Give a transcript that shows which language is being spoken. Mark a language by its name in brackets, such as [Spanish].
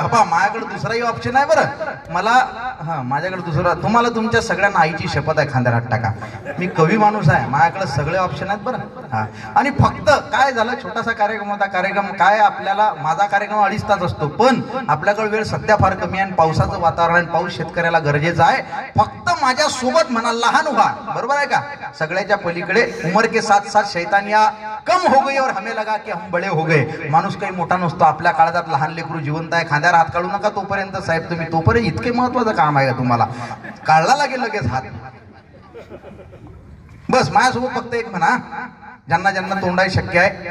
[Marathi] हा माझ्याकडे दुसराही ऑप्शन आहे बरं मला. हा माझ्याकडे दुसरा, तुम्हाला तुमच्या सगळ्यांना आईची शपथ आहे, खांद्यावर हात टाका. मी कवी माणूस आहे, माझ्याकडे सगळे ऑप्शन आहेत बरं. हा. आणि फक्त काय झालं, छोटासा कार्यक्रम होता. कार्यक्रम काय, आपल्याला माझा कार्यक्रम 2.5 तास असतो, पण आपल्याकडे वेळ सध्या फार कमी आहे आणि पावसाचं वातावरण, पाऊस शेतकऱ्याला गरजेचा आहे. फक्त माझ्या सोबत म्हणा, लहान व्हा, बरोबर आहे का, सगळ्याच्या पलीकडे. [Hindi] उमर के साथ साथ शैतानिया कम हो गई और हमें लगा कि हम बड़े हो गए. [Marathi] माणूस काही मोठा नसतो. आपल्या काळात लहान लेकरू जिवंत आहे, खांद्यावर हात काढू नका तोपर्यंत साहेब तुम्ही, तोपर्यंत इतके महत्वाचं काम आहे का तुम्हाला, काढला लागेल लगेच हात. बस माझ्यासोबत फक्त एक म्हणा, ज्यांना ज्यांना तोंडाय शक्य आहे.